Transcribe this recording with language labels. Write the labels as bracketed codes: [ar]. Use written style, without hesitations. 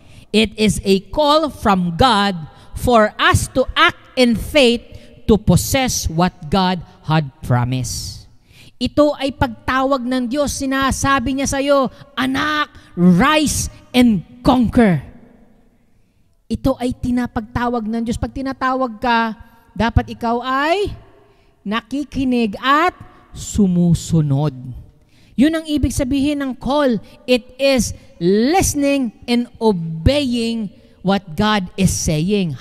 [en] It is a call from God for us to act in faith to possess what God had promised. [tl] Ito ay pagtawag ng Diyos. Sinasabi niya sa iyo, anak, [en] rise and conquer. [tl] Ito ay tinapagtawag ng Diyos. Pag tinatawag ka, dapat ikaw ay nakikinig at sumusunod. Yun ang ibig sabihin ng call. [en] It is listening and obeying what God is saying.